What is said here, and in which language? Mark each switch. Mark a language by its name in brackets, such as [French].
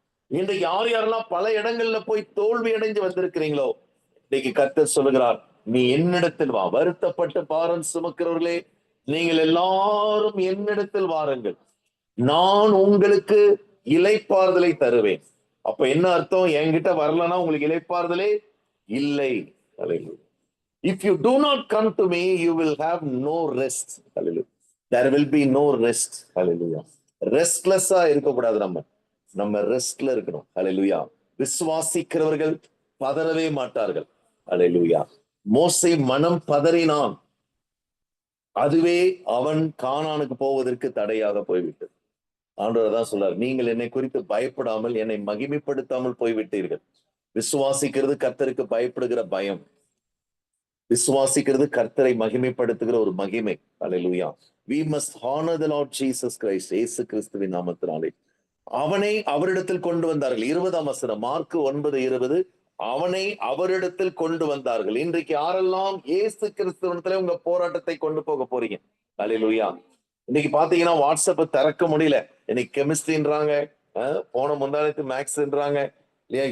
[Tamil] இன்று யார் யாரெல்லாம் பல இடங்கள்ல போய் தோல்வி அடைஞ்சு வந்திருக்கிறீங்களோ, இன்னைக்கு கர்த்தர் சொல்லுகிறார், நீ என்னிடத்தில் வா. வருத்தப்பட்டு பாரம் சுமக்கிறவர்களே, நீங்கள் எல்லாரும் என்னிடத்தில் வாருங்கள், நான் உங்களுக்கு இளைப்பாறுதலை தருவேன். அப்ப என்ன அர்த்தம்? என்கிட்ட வரலன்னா உங்களுக்கு இளைப்பாறுதலே இல்லை. [English] If you do not come to me, you will have no rest. Hallelujah. There will be no rest. Hallelujah. [Tamil] ரெஸ்ட்லெஸ்ஸா இருக்கக்கூடாது. நம்ம ரெஸ்ட்ல இருக்கணும். ஹல்லேலூயா. விசுவாசிக்கிறவர்கள் பதறவே மாட்டார்கள். ஹல்லேலூயா. மோசே மனம் பதறினான், அதுவே அவன் கானானுக்கு போவதற்கு தடையாக போய்விட்டது. ஆண்டவர் தான் சொல்றார், நீங்கள் என்னை குறித்து பயப்படாமல் என்னை மகிமைப்படுத்தாமல் போய்விட்டீர்கள். விசுவாசிக்கிறது கர்த்தருக்கு பயப்படுகிற பயம், விசுவாசிக்கிறது கர்த்தரை மகிமைப்படுத்துகிற ஒரு மகிமை. ஹல்லேலூயா. [English] We must honor the Lord Jesus Christ. [Tamil] இயேசு கிறிஸ்துவின் நாமத்தினாலே அவனை அவரிடத்தில் கொண்டு வந்தார்கள். 20ஆம் வசனம், மார்க் 9:20, அவனை அவரிடத்தில் கொண்டு வந்தார்கள். இன்றைக்கு யாரெல்லாம் இயேசு கிறிஸ்துவிடத்துல உங்க போராட்டத்தை கொண்டு போக போறீங்க? ஹல்லேலூயா. இன்னைக்கு பாத்தீங்கன்னா வாட்ஸ்அப் திறக்க முடியல. இன்னைக்கு கெமிஸ்ட்ரின்றாங்க, போன முந்தானத்து மேக்ஸ்ன்றாங்க இல்லையா.